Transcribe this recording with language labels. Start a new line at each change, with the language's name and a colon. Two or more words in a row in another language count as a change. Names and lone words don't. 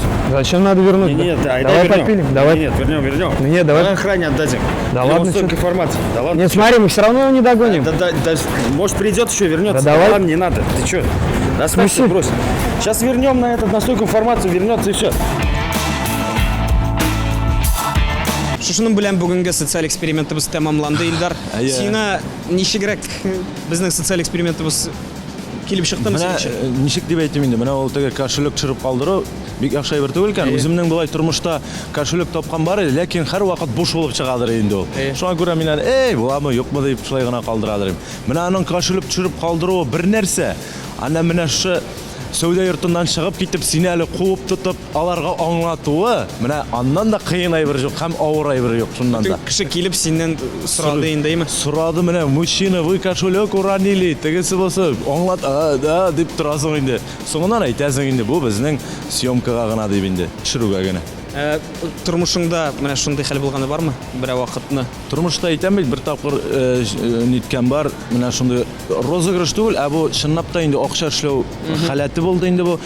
Russian: Зачем надо вернуть? Нет, да, давай вернем. попилим. Давай. Нет, вернем. Ну нет, давай. Давай охране отдадим. Да Ему ладно, столько чё? информации. Да ладно. Нет, чё? смотри, мы все равно его не догоним. Да, может придет еще, вернется. Да давай. Ладно, не надо. Ты что? Оставь, смысле? брось. Сейчас вернем на этот, на столько информацию, вернется и все.
Tatar: Шушының белән бүгенге социаль экспериментыбыз тәмамланды, Илдар. Сиңа ничегрәк безнең социаль экспериментыбыз килеп чыктымы синеңчә? Ничек дип әйтим инде, менә ул теге кошелек төшереп калдыру бик яхшы әйбер түгел икән. Үземнең булай тормышта кошелек тапкан бар иде, ләкин һәрвакыт буш булып чыгадыр инде ул. Шуңа күрә мин аны, буламы, юкмы дип шулай гына калдырадыр. Менә аның кошелек төшереп калдыруы бер нәрсә. Аны менә шу сәүдә йортыннан чыгып китеп сине әле куып тотып аларга аңлатуы, менә аннан да кыен әйбер юк һәм авыр әйбер юк шуннан да. Кеше килеп синнән сорады индеме? Сорады менә,
Russian: мужчина, вы кошелек уронили,
Tatar: тегесе булса, аңлат, да, дип торасың инде. Соңыннан әйтәсең инде, бу безнең съемкага гына дип инде, төшерүгә генә. Тормышыңда менә шундый хәл булганы бармы? Бер вакытны. Тормышта әйтәм бит, бер тапкыр ниткән бар, менә шундый розыгрыш түгел, ә бу чынлап та инде акча эшләү халәте булды инде бу.